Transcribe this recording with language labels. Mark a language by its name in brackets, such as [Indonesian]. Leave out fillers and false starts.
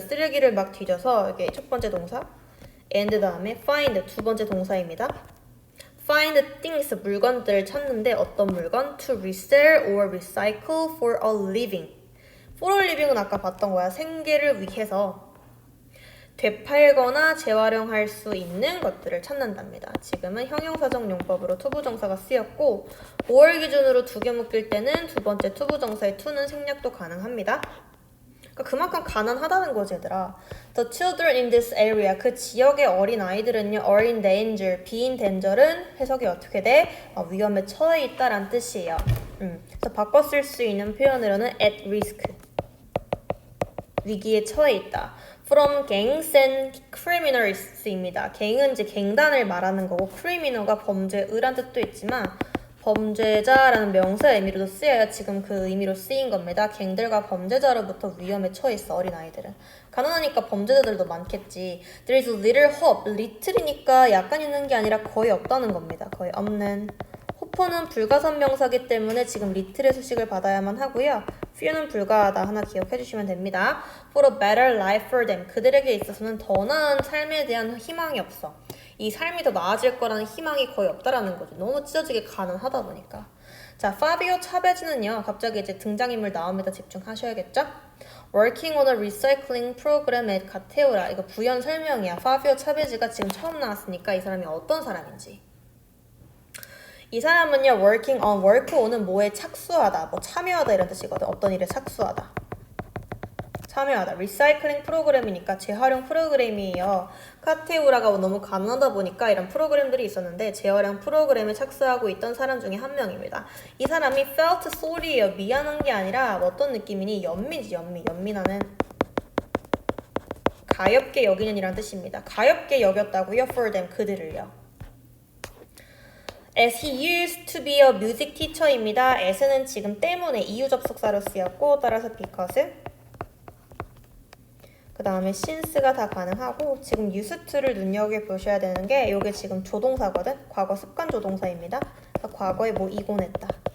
[Korean] 쓰레기를 막 뒤져서 이게 첫 번째 동사. and 다음에 find 두 번째 동사입니다. [English] Find things, [Korean] 물건들을 찾는데 어떤 물건? [English] To resell or recycle for a living. For a living [Korean] 은 아까 봤던 거야. 생계를 위해서 되팔거나 재활용할 수 있는 것들을 찾는답니다. 지금은 형용사적 용법으로 투부정사가 쓰였고 5월 기준으로 두 개 묶일 때는 두 번째 투부정사의 to는 생략도 가능합니다. 그러니까 그만큼 가난하다는 거지, 얘들아. [English] The children in this area, [Korean] 그 지역의 어린 아이들은요, [English] are in danger, be in danger은 [Korean] 해석이 어떻게 돼? 위험에 처해 있다란 뜻이에요. 그래서 바꿔 쓸 수 있는 표현으로는 [English] at risk, [Korean] 위기에 처해 있다. [English] From gangs and criminals입니다. [Korean] 갱은 이제 갱단을 말하는 거고, criminal가 범죄의란 뜻도 있지만 범죄자라는 명사의 의미로도 쓰여야 지금 그 의미로 쓰인 겁니다. 갱들과 범죄자로부터 위험에 처해 있어, 어린아이들은. 가난하니까 범죄자들도 많겠지. [English] There is little hope. [Korean] little이니까 약간 있는 게 아니라 거의 없다는 겁니다. 거의 없는. hope는 불가산 명사기 때문에 지금 little의 수식을 받아야만 하고요. few는 불가하다 하나 기억해 주시면 됩니다. [English] For a better life for them. [Korean] 그들에게 있어서는 더 나은 삶에 대한 희망이 없어. 이 삶이 더 나아질 거라는 희망이 거의 없다라는 거죠. 너무 찢어지게 가난하다 보니까. 자, 파비오 차베즈는요. 갑자기 이제 등장인물 나옵니다. 집중하셔야겠죠? [English] Working on a recycling program at 카테우라. [Korean] 이거 부연 설명이야. 파비오 차베즈가 지금 처음 나왔으니까 이 사람이 어떤 사람인지. 이 사람은요. working on, work on은 뭐에 착수하다, 뭐 참여하다 이런 뜻이거든. 어떤 일에 착수하다. 참여하다. 리사이클링 프로그램이니까 재활용 프로그램이에요. 카테우라가 너무 가능하다 보니까 이런 프로그램들이 있었는데 재활용 프로그램에 착수하고 있던 사람 중에 한 명입니다. 이 사람이 [English] felt sorry [Korean] 예요. 미안한 게 아니라 어떤 느낌이니? 연민이지, 연민. 연민하는 가엽게 여기는 이란 뜻입니다. 가엽게 여겼다고요? [English] for them, [Korean] 그들을요. [English] As he used to be a music teacher입니다. [Korean] as는 지금 때문에 이유 접속사로 쓰였고 따라서 because 그 다음에 since가 다 가능하고 지금 used to를 눈여겨보셔야 되는 게 이게 지금 조동사거든? 과거 습관 조동사입니다. 그러니까 과거에 뭐 이곤했다.